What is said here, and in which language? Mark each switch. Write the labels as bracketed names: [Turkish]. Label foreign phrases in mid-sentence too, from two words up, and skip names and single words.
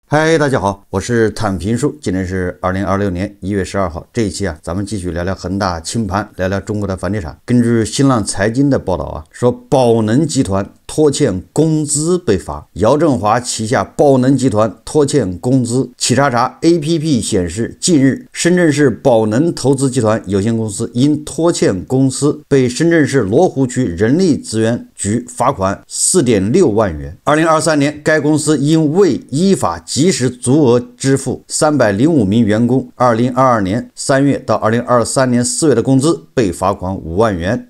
[Chinese] 嗨，大家好，我是坦平叔。今天是2026年1月12号。这一期咱们继續聊聊恒大清盤，聊聊中國的房地產。根據新浪財經的報道說寶能集團拖欠工資被罰。姚振華旗下寶能集團拖欠工資。企查查 APP 顯示，近日深圳市寶能投資集團有限公司因拖欠工資被深圳市羅湖區人力資源局罰款4.6萬元。2023年，該公司因未依法及時足額支付305名員工2022年3月到2023年4月的工資，被罰款5萬元。